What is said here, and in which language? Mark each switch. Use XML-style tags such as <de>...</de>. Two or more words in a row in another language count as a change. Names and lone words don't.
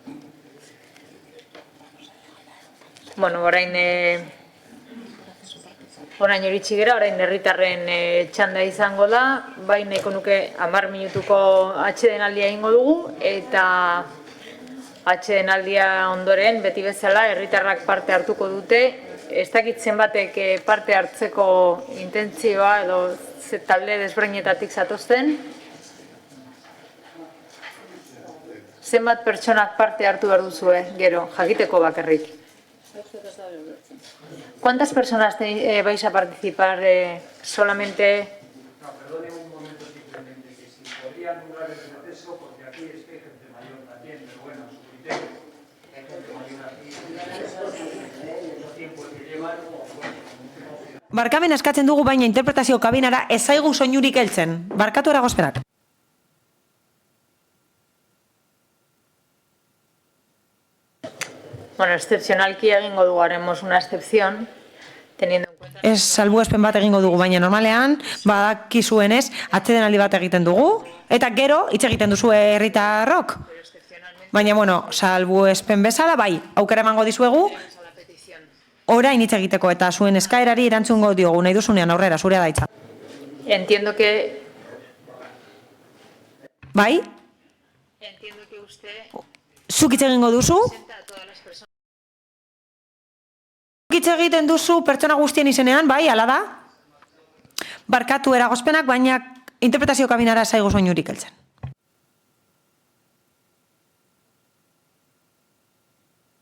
<eu>Orain iritsi gera, orain herritarren txanda izango da, bai nahiko nuke 10 minutuko atsedenaldia egingo dugu, eta atsedenaldia ondoren, beti bezala, herritarrak parte hartuko dute, ez dakit zenbatek parte hartzeko intentzioa edo talde desberdinetatik zatozten. Zenbat pertsonak parte hartu behar duzue, gero, jakiteko bakarrik.</eu> <es>¿Cuántas personas vais a participar solamente? No, perdone un momento simplemente, que si podría anular el proceso, porque aquí es que hay gente mayor también, pero bueno, su criterio. Hay gente mayor aquí, el tiempo que llevan.</es> <eu>Barkamen eskatzen dugu, baina interpretazio kabinara ez zaigu soinurik heltzen. Barkatu eragozpenak. Excepcionalki egingo dugu,</eu> <es>haremos una excepción, teniendo en cuenta...</es> <eu>Ez salbuespen bat egingo dugu, baina normalean, badakizuenez, atsedenaldi bat egiten dugu, eta gero, hitz egiten duzu herritarrok. Baina, salbuespen bezala, bai, aukera emango dizuegu, orain hitz egiteko eta zuen eskaerari erantzungo diogu, nahi duzunean aurrera, zurea da hitza.</eu> <es>Entiendo que...</es> <eu>Bai?</eu> <es>Entiendo que usted...</es> <eu>Zuk hitz egingo duzu? Hitz egiten duzu pertsona guztien izenean, bai, hala da? Barkatu eragozpenak, baina interpretazio kabinara zaigu soinurik heltzen.</eu>